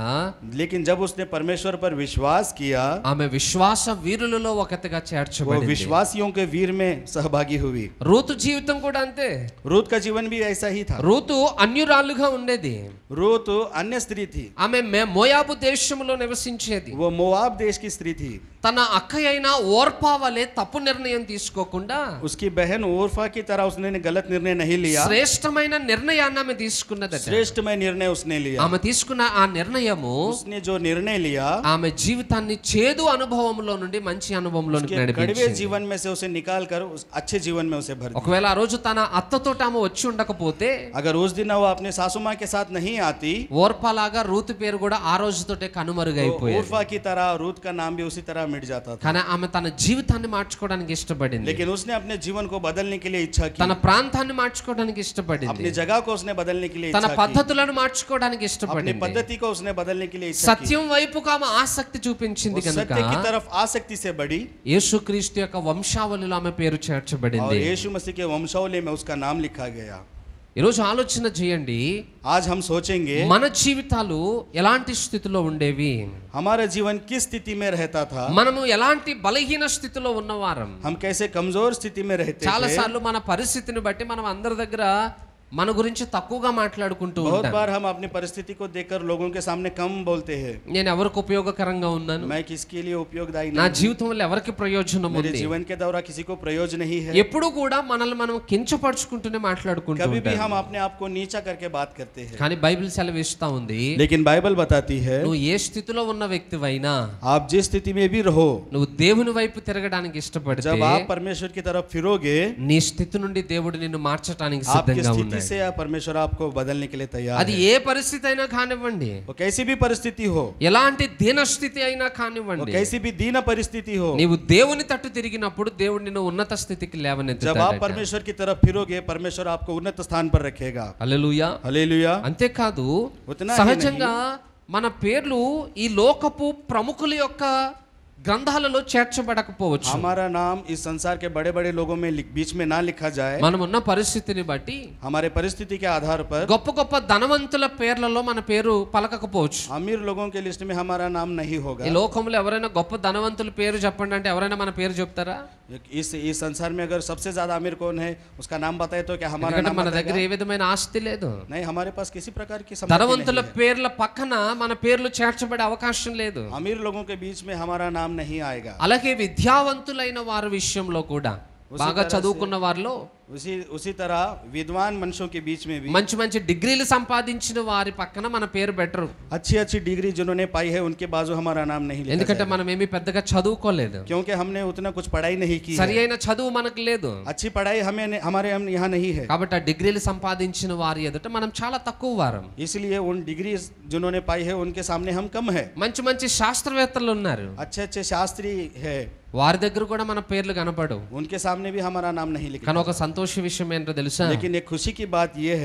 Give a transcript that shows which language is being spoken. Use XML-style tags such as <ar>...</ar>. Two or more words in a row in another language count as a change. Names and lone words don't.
<hi>लेकिन जब उसने परमेश्वर पर विश्वास किया</hi> <te>ఆమె విశ్వాస వీరులలో ఒకటిగా</te> <hi>वो</hi> <te>చేర్చబడింది.</te> <hi>विश्वासियों के वीर में सहभागी हुई।</hi> <te>రూతు జీవితం కూడా అంతే.</te> <hi>रूत का जीवन भी ऐसा ही था।</hi> <te>రూతు అన్యురాలుగా ఉండేది.</te> <hi>रूत अन्य स्त्री थी,</hi> <te>ఆమె మోయాబు దేశంలో నివసించేది.</te> <hi>वो मोआब देश की स्त्री थी।</hi> <te>తన అక్క అయిన ఓర్పా వలె తప్పు నిర్ణయం తీసుకోకుండా</te> <hi>उसकी बहन ओरफा की तरह उसने गलत निर्णय नहीं लिया,</hi> <te>శ్రేష్టమైన నిర్ణయాన్ని ఆమె తీసుకున్నదట.</te> <hi>श्रेष्ठमय निर्णय उसने लिया।</hi> <te>ఆమె తీసుకున్న ఆ నిర్ణయము</te> <hi>उसने जो निर्णय लिया</hi> <te>ఆమె జీవితాన్ని చేదు అనుభవంలో నుండి మంచి అనుభవంలోనికి</te> <hi>उसके कड़वे</hi> <te>నడిపించింది.</te> <hi>जीवन में से उसे निकाल कर उस अच्छे जीवन में उसे भर दिया।</hi> <te>ఒకవేళ ఆ రోజు తన అత్తతో ఆమె వచ్చి ఉండకపోతే,</te> <hi>अगर उस दिन वो अपने सासू माँ के साथ नहीं आती,</hi> <te>ఓర్పా లాగా రూతు పేరు కూడా ఆ రోజుతోటే కనుమరుగైపోయేది.</te> <hi>ओरफा की तरह रूत का नाम भी उसी तरह मिट जाता था।</hi> <te>కానీ ఆమె తన జీవితాన్ని మార్చుకోవడానికి ఇష్టపడింది.</te> <hi>लेकिन उसने अपने जीवन को बदलने के लिए इच्छा की,</hi> <te>తన ప్రాంతాన్ని మార్చుకోవడానికి ఇష్టపడింది.</te> <hi>अपनी जगह को उसने बदलने के लिए</hi> <te>తన</te> <hi>इच्छा की,</hi> <te>పద్ధతులను మార్చుకోవడానికి</te> <hi>अपनी</hi> <te>ఇష్టపడింది.</te> <hi>पद्धति को उसने बदलने के लिए इच्छा की।</hi> <te>సత్యం వైపుకు ఆమె ఆసక్తి చూపించింది</te> <hi>वो</hi> <te>కనుక</te> <hi>सत्य की तरफ आसक्ति से बढ़ी</hi> <te>యేసుక్రీస్తు యొక్క వంశావళిలో ఆమె పేరు</te> <hi>और</hi> <te>చేర్చబడింది.</te> <hi>यीशु मसीह के वंशावली में उसका नाम लिखा गया।</hi> <te>ఈరోజు ఆలోచన చేయండి,</te> <hi>आज हम सोचेंगे</hi> <te>మన జీవితాలు ఎలాంటి స్థితిలో ఉండేవి,</te> <hi>हमारा जीवन किस स्थिति में रहता था,</hi> <te>మనము ఎలాంటి బలహీన స్థితిలో ఉన్నవారం.</te> <hi>हम कैसे कमजोर स्थिति में रहते</hi> <te>చాలా</te> <hi>थे।</hi> <te>సార్లు మన పరిస్థితిని బట్టి మనం అందరి దగ్గర మన గురించి తక్కువగా మాట్లాడుకుంటూ</te> <hi>बहुत</hi> <te>ఉంటాను.</te> <hi>बार हम अपनी परिस्थिति को देखकर लोगों के सामने कम बोलते हैं,</hi> <te>నేను ఎవరికి ఉపయోగకరంగా ఉన్నాను,</te> <hi>मैं किसके लिए उपयोगदायी</hi> <te>నా</te> <hi>नहीं हूं,</hi> <te>జీవితం వల్ల ఎవరికి ప్రయోజనం</te> <hi>मेरे</hi> <te>ఉంది,</te> <hi>जीवन के दौरान किसी को प्रयोजन नहीं है।</hi> <te>ఎప్పుడు కూడా మనల్ని మనం కించపరుచుకుంటూనే మాట్లాడుకుంటూ</te> <hi>कभी भी</hi> <te>ఉంటాం.</te> <hi>हम अपने आप को नीचा करके बात करते हैं,</hi> <te>కానీ బైబిల్ సెలవిస్తా ఉంది,</te> <hi>लेकिन बाइबल बताती है</hi> <te>నువ్వు ఏ స్థితిలో ఉన్న వ్యక్తివైనా</te> <hi>आप जिस स्थिति में भी रहो,</hi> <te>నువ్వు దేవుని వైపు తిరగడానికి ఇష్టపడితే</te> <hi>जब आप परमेश्वर की तरफ फिरोगे,</hi> <te>నీ స్థితి నుండి దేవుడు నిన్ను మార్చడానికి</te> <hi>आपकी</hi> <te>సిద్ధంగా</te> <hi>स्थिति</hi> <te>ఉన్నాడు.</te> <hi>से परमेश्वर आपको बदलने के लिए तैयार</hi> <te>అది</te> <hi>है।</hi> <te>ఏ పరిస్థితి అయినా కానివ్వండి,</te> <hi>वो कैसी भी परिस्थिति हो,</hi> <te>ఎలాంటి దీనస్థితి అయినా</te> <hi>वो</hi> <te>కానివ్వండి,</te> <hi>कैसी भी दीन परिस्थिति हो,</hi> <te>నీవు దేవుని తట్టు తిరిగినప్పుడు దేవుడు నిన్ను ఉన్నత స్థితికి</te> <hi>जब आप</hi> <te>లేవనెత్తుతాడు.</te> <hi>परमेश्वर की तरफ फिरोगे, परमेश्वर आपको उन्नत स्थान पर रखेगा।</hi> <te>హల్లెలూయా.</te> <hi>हालेलुया।</hi> <te>అంతేకాదు</te> <hi>उतना ही</hi> <te>సహజంగా మన పేర్లు ఈ లోకపు ప్రముఖుల యొక్క గ్రంథాలలో చేర్చబడకపోవచ్చు.</te> <hi>हमारा नाम इस संसार के बड़े बड़े लोगों में बीच में ना लिखा जाए,</hi> <te>మనం ఉన్న పరిస్థితిని బట్టి</te> <hi>हमारे परिस्थिति के आधार पर</hi> <te>గొప్ప గొప్ప ధనవంతుల పేర్లలో మన పేరు పలకకపోవచ్చు.</te> <hi>अमीर लोगों के लिस्ट में हमारा नाम नहीं होगा।</hi> <te>ఈ లోకంలో ఎవరైనా గొప్ప ధనవంతుల పేరు చెప్పండి అంటే ఎవరైనా మన పేరు చెప్తారా?</te> <hi>इस संसार में अगर सबसे ज्यादा अमीर कौन है, उसका नाम बताए तो क्या हमारा</hi> <te>ఎందుకంటే</te> <hi>नाम</hi> <te>మన దగ్గర</te> <hi>बताएगा?</hi> <te>ఏ విధమైన ఆస్తి లేదు.</te> <hi>नहीं, हमारे पास किसी प्रकार की संपत्ति</hi> <te>ధనవంతుల</te> <hi>नहीं है।</hi> <te>పేర్ల పక్కన మన పేర్లు చేర్చబడే అవకాశం లేదు.</te> <hi>अमीर लोगों के बीच में हमारा नाम नहीं आएगा।</hi> <te>అలాగే విద్యావంతులైన వారి విషయంలో కూడా, బాగా చదువుకున్న వారిలో</te> <hi>उसी तरह विद्वान मनुष्यों के बीच में भी</hi> <te>మంచి మంచి డిగ్రీలు సంపాదించిన వారి పక్కన మన పేరు బెటరు.</te> <hi>अच्छी अच्छी डिग्री जिन्होंने पाई है उनके बाजू हमारा नाम नहीं लिखा</hi> <te>ఎందుకంటే</te> <hi>जाएगा।</hi> <te>మనం ఏమీ పెద్దగా చదువుకోలేదు,</te> <hi>क्योंकि हमने उतना कुछ पढ़ाई नहीं की</hi> <te>సరి</te> <hi>है।</hi> <te>అయిన చదువు మనకు లేదు.</te> <hi>अच्छी पढ़ाई हमारे यहाँ नहीं है,</hi> <te>కాబట్టి ఆ డిగ్రీలు సంపాదించిన వారి ఎదుట మనం చాలా తక్కువ వారం.</te> <hi>इसलिए उन डिग्री जिन्होंने पाई है उनके सामने हम कम है।</hi> <te>మంచి మంచి శాస్త్రవేత్తలు ఉన్నారు,</te> <hi>अच्छे अच्छे शास्त्री है,</hi> <te>వారి దగ్గర కూడా మన పేర్లు కనపడవు.</te> <hi>उनके सामने भी हमारा नाम नहीं लिखा।</hi> <te>కానీ ఒక సంతోష విషయం ఏంటో తెలుసా?</te> <hi>लेकिन एक खुशी की बात ये है,</hi>